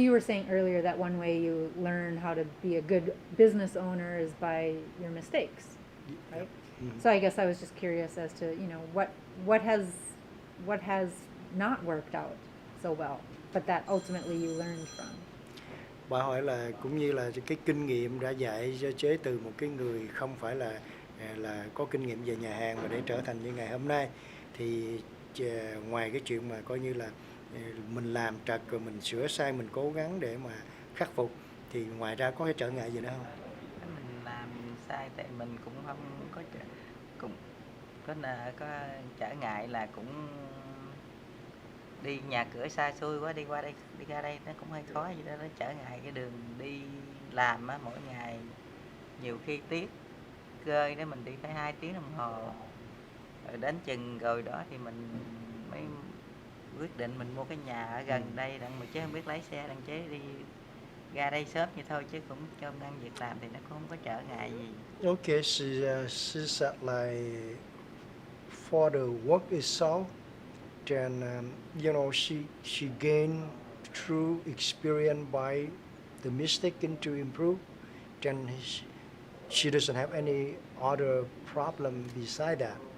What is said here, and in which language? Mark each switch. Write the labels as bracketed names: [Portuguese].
[English] you were saying earlier that one way you learn how to be a good business owner is by your mistakes, right? Mhm. So I guess I was just curious as to, what has not worked out so well, but that ultimately you learned from. [Vietnamese] Bà hỏi là cũng như là cái kinh nghiệm đã dạy cho chế từ một cái người không phải là có kinh nghiệm về nhà hàng mà để trở thành như ngày hôm nay, thì ngoài cái chuyện mà coi như là mình làm trật rồi mình sửa sai, mình cố gắng để mà khắc phục, thì ngoài ra có cái trở ngại gì nữa không? Mình làm sai tại mình cũng không có cũng có trở ngại là cũng đi nhà cửa xa xôi quá, đi qua đây đi ra đây nó cũng hơi khó, vậy đó nó trở ngại cái đường đi làm á, mỗi ngày nhiều khi tiết cơi để mình đi phải 2 tiếng đồng hồ, rồi đến chừng rồi đó thì mình mới quyết định mình mua cái nhà ở gần đây đặng mà chứ không biết lái xe, đặng chế đi ra đây sớm như thôi, chứ cũng cơm ăn việc làm thì nó cũng không có trở ngại gì. [English] Okay, she said like for the work itself, then she gained through experience by the mistake into improve. Then she doesn't have any other problem beside that.